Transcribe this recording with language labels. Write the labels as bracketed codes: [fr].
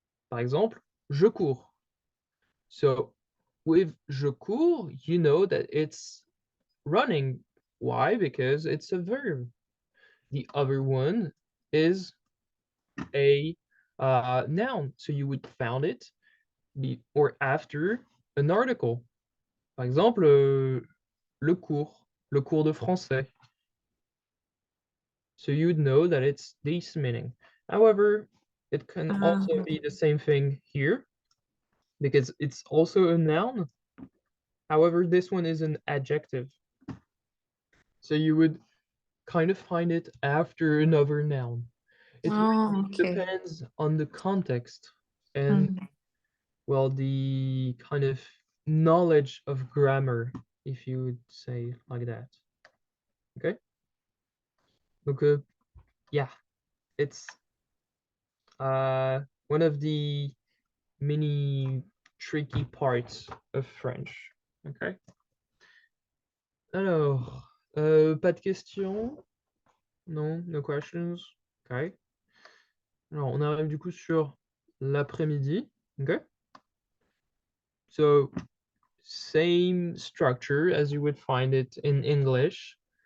[fr] Par exemple, je cours. [en] So with [fr] je cours, [en] you know that it's running. Why? Because it's a verb. The other one is a noun. So you would found it or after an article. [fr] Par exemple, le cours de français. [en] So you would know that it's this meaning. However, it can also be the same thing here because it's also a noun. However, this one is an adjective. So you would kind of find it after another noun. It really Okay. depends on the context and, well, the kind of knowledge of grammar, if you would say like that. Okay? Donc, yeah, it's one of the many tricky parts of French. [fr] Okay? Alors, pas de questions? [en] Non, no questions? Okay. [fr] Alors, on arrive du coup sur l'après-midi. [en] Okay. So, same structure as you would find it in English.